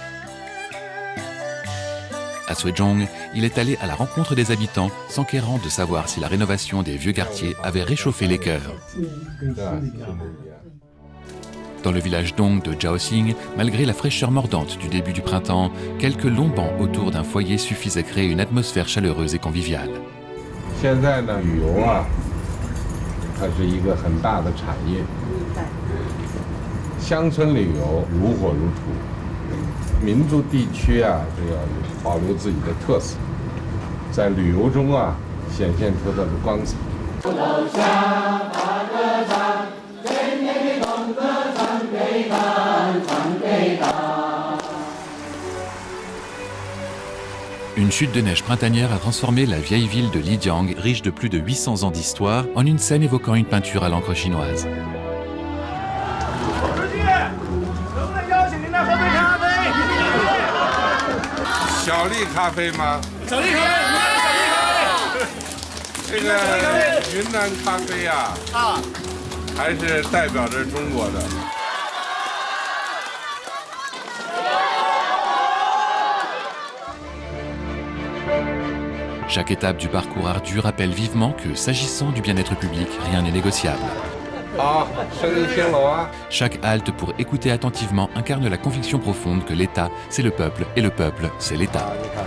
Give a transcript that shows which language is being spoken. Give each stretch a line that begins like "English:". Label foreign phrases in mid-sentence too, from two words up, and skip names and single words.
French: À Suizhong, il est allé à la rencontre des habitants, s'enquérant de savoir si la rénovation des vieux quartiers avait réchauffé les cœurs. Dans le village Dong de Jiaoxing, malgré la fraîcheur mordante du début du printemps, quelques longs bancs autour d'un foyer suffisent à créer une atmosphère chaleureuse et conviviale.
Chinese: 现在呢，旅游啊，它是一个很大的产业。乡村旅游如火如荼，民族地区啊，这要保留自己的特色，在旅游中啊，显现出它的光彩。
French: Une chute de neige printanière a transformé la vieille ville de Lijiang, riche de plus de 800 ans d'histoire, en une scène évoquant une peinture à l'encre chinoise.
Chinese: 小粒咖啡吗？小粒咖啡，这个云南咖啡呀，还是代表着中国的。
French: Chaque étape du parcours ardu rappelle vivement que, s'agissant du bien-être public, rien n'est négociable. Chaque halte pour écouter attentivement incarne la conviction profonde que l'État, c'est le peuple, et le peuple, c'est l'État.